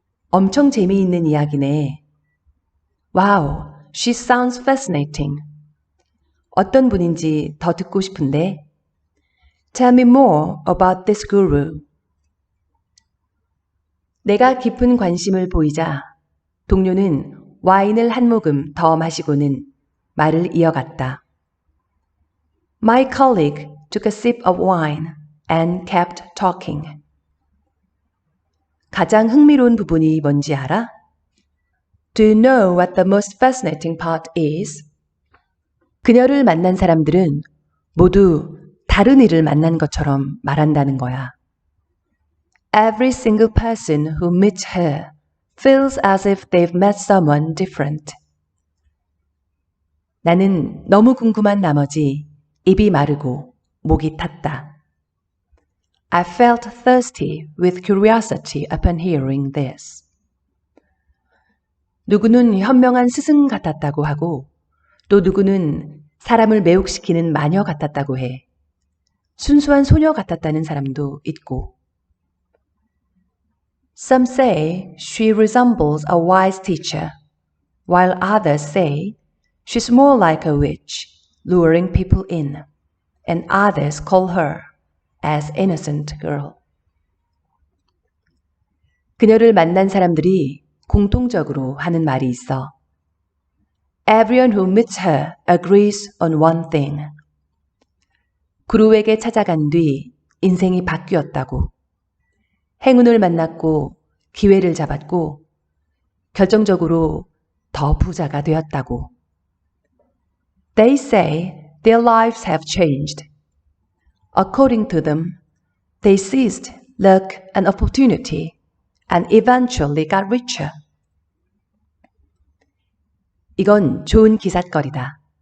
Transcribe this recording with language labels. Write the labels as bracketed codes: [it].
[ko] 엄청 재미있는 이야기네. [en] Wow, she sounds fascinating. [ko] 어떤 분인지 더 듣고 싶은데. [en] Tell me more about this guru. [ko] 내가 깊은 관심을 보이자 동료는 와인을 한 모금 더 마시고는 말을 이어갔다. [en] My colleague took a sip of wine and kept talking. [ko] 가장 흥미로운 부분이 뭔지 알아? [en] Do you know what the most fascinating part is? [ko] 그녀를 만난 사람들은 모두 다른 이를 만난 것처럼 말한다는 거야. [en] Every single person who meets her feels as if they've met someone different. [ko] 나는 너무 궁금한 나머지 입이 마르고 목이 탔다. [en] I felt thirsty with curiosity upon hearing this. [ko] 누구는 현명한 스승 같았다고 하고 또 누구는 사람을 매혹시키는 마녀 같았다고 해. 순수한 소녀 같았다는 사람도 있고. [en] Some say she resembles a wise teacher, while others say she's more like a witch, luring people in, and others call her as innocent girl. [ko] 그녀를 만난 사람들이 공통적으로 하는 말이 있어. [en] Everyone who meets her agrees on one thing. [ko] 구루에게 찾아간 뒤 인생이 바뀌었다고. 행운을 만났고 기회를 잡았고 결정적으로 더 부자가 되었다고. [en] They say their lives have changed. According to them, they seized luck and opportunity and eventually got richer. [ko] 이건 좋은 기삿거리다.